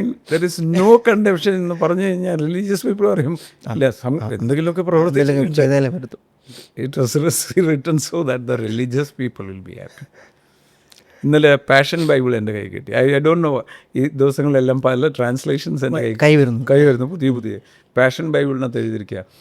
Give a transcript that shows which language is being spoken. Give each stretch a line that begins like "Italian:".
English: There is no condemnation
Malayalam: എന്ന് പറഞ്ഞു കഴിഞ്ഞാൽ റിലീജിയസ് പീപ്പിൾ പറയും അല്ല എന്തെങ്കിലുമൊക്കെ പ്രവർത്തിച്ചു.
English: It was written so that the religious people will be happy.
Malayalam: ഇന്നലെ പാഷൻ ബൈബിൾ എൻ്റെ കൈ കിട്ടി.
English: I don't know,
Malayalam: ഈ ദിവസങ്ങളിലെല്ലാം പല ട്രാൻസ്ലേഷൻസ് എൻ്റെ കൈ വരുന്നു പുതിയ പാഷൻ ബൈബിളിനകത്ത് എഴുതിയിരിക്കുക.